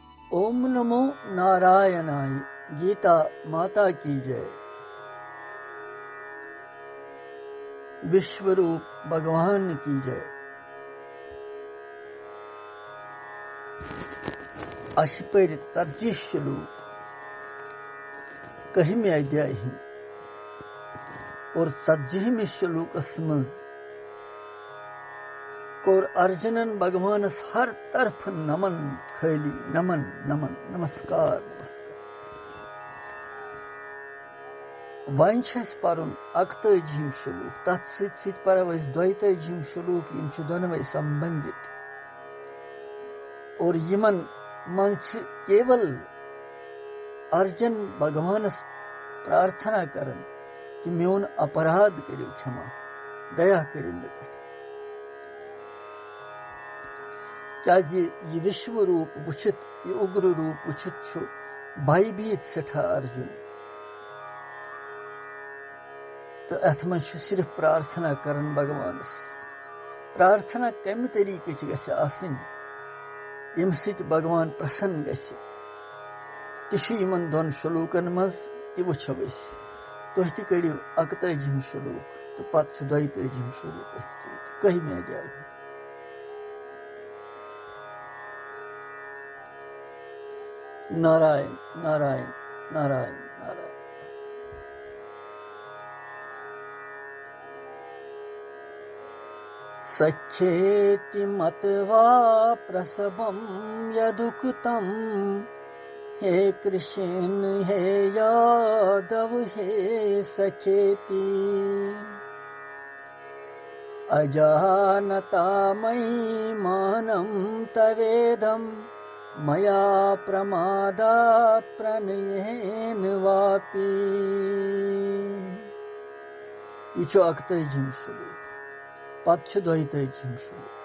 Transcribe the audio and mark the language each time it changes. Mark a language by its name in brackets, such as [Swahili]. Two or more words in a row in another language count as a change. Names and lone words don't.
[Sanskrit] ओम नमो नारायणाय। [Hindi] गीता माता की जय। विश्वरूप भगवान की जय। [Kashmiri] अशपर 40 श्लोक 1 अध्याय और 40 श्लोकस मज कोर अर्जुनन भगवानस हर तरफ नमन खैली नमन नमन नमस्कार नमस्कार। वन पर्न 41 श्लोक तथ सित परव 42 श्लोक यम दोनवे संबंधित और यमन मन केवल अर्जुन भगवानस प्रार्थना करन कि मोन अपराध करो क्षमा दया करो मे पे क्या ये विश्व रूप वुचित ये उग्र रूप वुचित भयभीत सठा अर्जुन तो अथ मन सिर्फ प्रार्थना करन भगवानस। प्रार्थना कम तरीके यम सित भगवान प्रसन्न गसे इन दोन श्लोकन मज वो तुह तड़ियो 41 श्लोक तो पत 42 श्लोक कही में जाए। नारायण नारायण नारायण नारायण। [Sanskrit] सख्येति मत्वा प्रसवं यदुक्तं हे कृष्ण हे यादव हे सखेति अजानता मयि मानं तवेदं मया प्रमादात् प्रणयेन वापि। [Kashmiri] ये 41 श्लोक पत 42 श्लोक।